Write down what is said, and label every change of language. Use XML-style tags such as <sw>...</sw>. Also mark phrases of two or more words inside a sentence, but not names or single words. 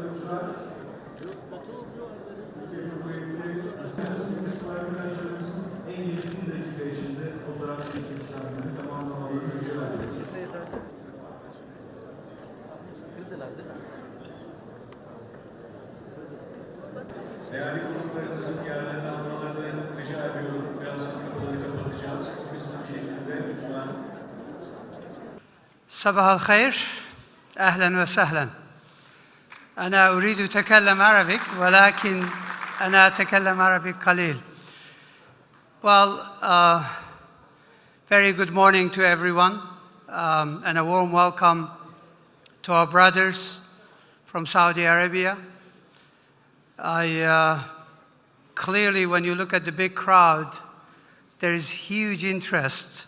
<tr>Türkiye Cumhuriyeti arkadaşlarımızın en geç 1 dakika içinde fotoğraf çekilişlerini tamamlamaları rica ediyoruz. Değerli konuklarımızın yerlerini almalarını rica ediyorum. Biraz kapıları kapatacağız. Çok hızlı bir şekilde lütfen.</tr> <ar>صباح الخير أهلا وسهلا أنا أريد أتكلم عربي ولكن أنا أتكلم عربي قليل.</ar> <en>Well, very good morning to everyone and a warm welcome to our brothers from Saudi Arabia. Clearly, when you look at the big crowd, there is huge interest.</en>